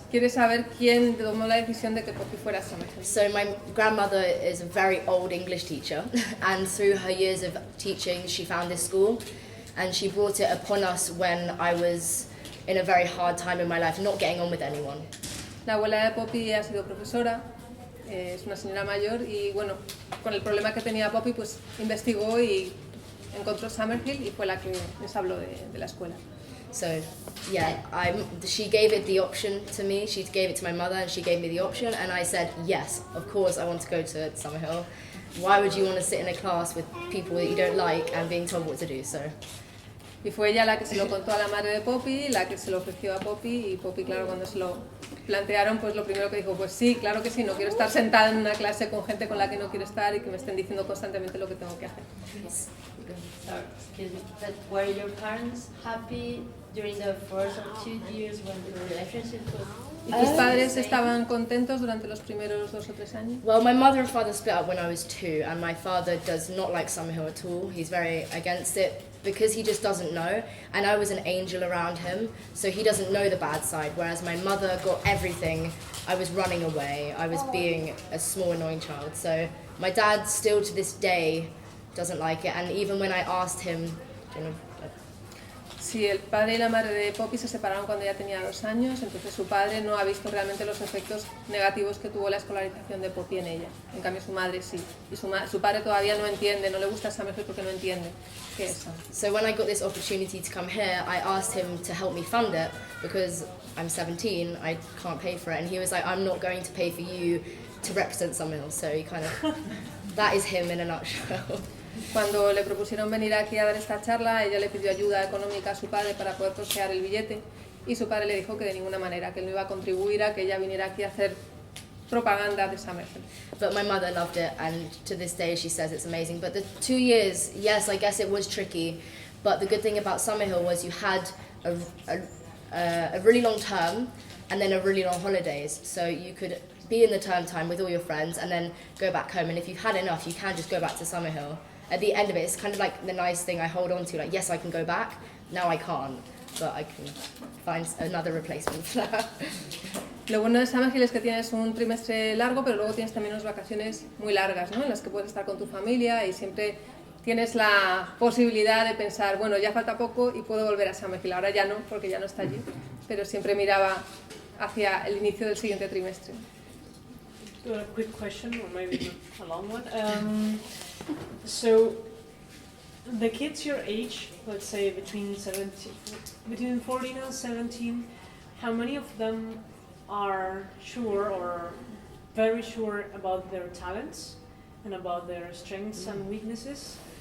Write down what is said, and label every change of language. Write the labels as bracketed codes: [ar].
[es] ¿Quieres saber quién tomó la decisión de que Poppy fuera a Summerhill? [en] So my grandmother is a very old English teacher, and through her years of teaching, she found this school, and she brought it upon us when I was in a very hard time in my life, not getting on with anyone. [es] La abuela de Poppy ha sido profesora, es una señora mayor y bueno, con el problema que tenía Poppy pues investigó y encontró Summerhill y fue la que les habló de la escuela. [en] So yeah, she gave it the option to me, she gave it to my mother and she gave me the option and I said yes, of course I want to go to Summerhill. Why would you want to sit in a class with people that you don't like and being told what to do? So. [es] Y fue ella la que se lo contó a la madre de Poppy, la que se lo ofreció a Poppy y Poppy, claro, cuando se lo plantearon, pues lo primero que dijo, pues sí, claro que sí, no quiero estar sentada en una clase con gente con la que no quiero estar y que me estén diciendo constantemente lo que tengo que hacer. [en] Sorry, excuse me. But were your parents happy during the first or 2 years when the relationship was? [es] ¿Y tus padres estaban contentos durante los primeros 2 o 3 años? [en] Well, my mother and father split up when I was 2 and my father does not like Summerhill at all. He's very against it because he just doesn't know, and I was an angel around him, so he doesn't know the bad side, whereas my mother got everything. I was running away, I was being a small annoying child, so my dad still to this day doesn't like it, and even when I asked him, you know, [es] Sí, el padre y la madre de Poppy se separaron cuando ya tenía 2 años, entonces su padre no ha visto realmente los efectos negativos que tuvo la escolarización de Poppy en ella. En cambio su madre sí, y su padre todavía no entiende, no le gusta Summerhill porque no entiende qué es eso. [en] So when I got this opportunity to come here, I asked him to help me fund it because I'm 17, I can't pay for it, and he was like, I'm not going to pay for you to represent Summerhill, so he kind of, that is him in a nutshell. [es] Cuando le propusieron venir aquí a dar esta charla, ella le pidió ayuda económica a su padre para poder costear el billete y su padre le dijo que de ninguna manera, que él no iba a contribuir a que ella viniera aquí a hacer propaganda de Summerhill. [en] But my mother loved it, and to this day she says it's amazing. But the 2 years, yes, I guess it was tricky, but the good thing about Summerhill was you had a really long term and then a really long holidays, so you could be in the term time with all your friends and then go back home, and if you've had enough you can just go back to Summerhill. At the end of it, it's kind of like the nice thing I hold on to, like yes I can go back, now I can't, but I can find another replacement for that. [es] Lo bueno de Summerhill es que tienes un trimestre largo, pero luego tienes también unas vacaciones muy largas, ¿no? En las que puedes estar con tu familia y siempre tienes la posibilidad de pensar, bueno, ya falta poco y puedo volver a Summerhill. Ahora ya no, porque ya no está allí, pero siempre miraba hacia el inicio del siguiente trimestre. [en] A quick question, or maybe not a long one. So, the kids your age, let's say between 14 and 17, how many of them are sure or very sure about their talents and about their strengths and weaknesses?